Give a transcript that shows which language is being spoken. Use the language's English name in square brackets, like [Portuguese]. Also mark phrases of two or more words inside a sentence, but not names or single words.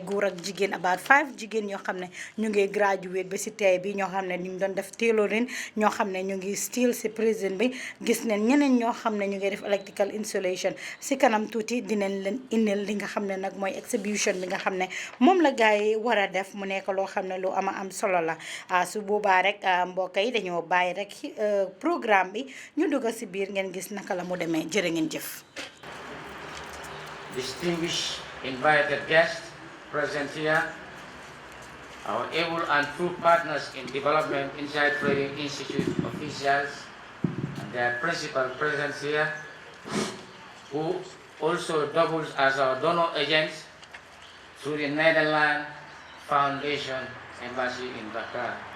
[Wolof] góor ak jigéen about 5 jigéen ñoo xam ne ñu ngi graduate ba si tey bi ñoo xam ne ñu ngi doon def tailoring ñoo xam ne ñu ngi still si prison bi gis neen ñeneen ñoo xam ne ñu ngi def [English] electrical installation [Wolof] si kanam tuuti dinañ leen indil li nga xam ne nag mooy exhibition bi nga xam ne moom la gars yi war a def mu nekk loo xam ne lu ama am solo la su boobaa rek mbokk yi dañoo bàyyi rek programme bi ñu dugg ci biir ngeen gis naka la mu demee jërë ngeen jëf. [English] Distinguished invited guests present here, our able and true partners in development Inside Training Institute officials and their principal presence here, who also doubles as our donor agents through the Netherlands Foundation Embassy in Dakar.